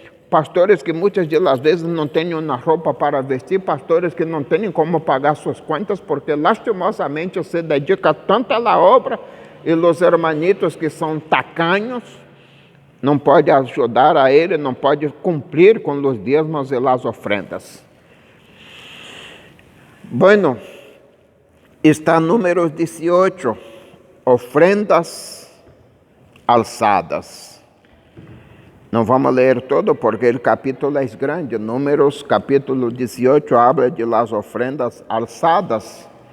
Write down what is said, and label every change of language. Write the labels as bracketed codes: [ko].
[pt] Pastores que muitas das vezes não têm uma roupa para vestir, pastores que não têm como pagar suas contas, porque [es] lastimosamente [pt] se dedica tanto à obra, e os [es] hermanitos [pt] que são tacanhos, não pode ajudar a ele, não pode cumprir com os dízimos e as [es] ofrendas. Bueno, está Números 18, ofrendas [pt] alçadas. Não vamos ler todo porque o capítulo é grande. [es] Números capítulo 18 habla de las ofrendas [pt] alçadas.